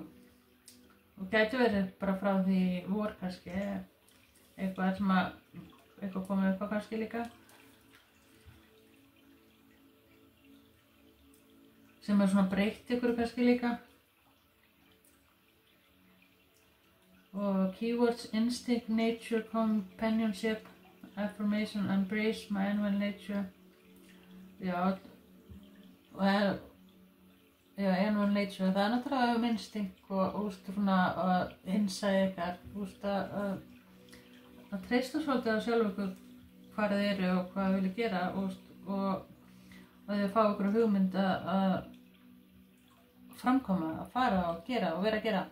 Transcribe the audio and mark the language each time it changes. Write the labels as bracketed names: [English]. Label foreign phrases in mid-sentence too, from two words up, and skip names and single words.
[Icelandic] Og gæti verið bara frá því vor kannski. Eitthvað sem eitthvað komið upp á kannski líka. Sem svona breytt ykkur kannski líka. [English] Og keywords: instinct, nature, companionship, affirmation, embrace my animal nature. Já, animal nature, [Icelandic] það náttúrulega instinct og svona innsæði ykkar, að treysta svolítið á sjálf ykkur hvar þið eru og hvað þið vilja gera og þið fá ykkur hugmynd að framkoma, að fara og gera og vera að gera.